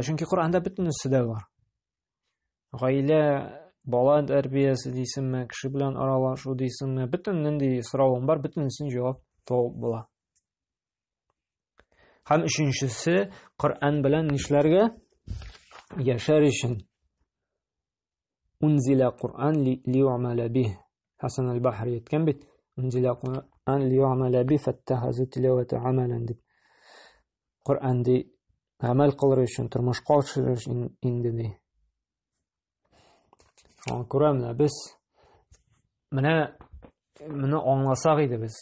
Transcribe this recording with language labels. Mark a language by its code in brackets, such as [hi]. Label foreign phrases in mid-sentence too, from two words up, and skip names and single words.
[tt] Чөнки Коръәндә бөтенесе дә бар. Гаилә, бала тәрбиясе дисеңме, кеше белән аралашу дисеңме, бөтен нинди соравың бар, бөтенесен җавап табып була. Һәм өченчесе, Коръән белән нишләргә? Яшәр өчен. [ar] أنزل القرآن ليعمل به. [tt] Хасан аль-Бахри әйткән бит. [ar] أنزل القرآن ليعمل به فاتخذوا تلاوته عملا дип. [tt] Коръәнди гамәл кылыр өчен, тормышка ашырыр өчен инде ди. Күрәмне без менә аңласак иде без.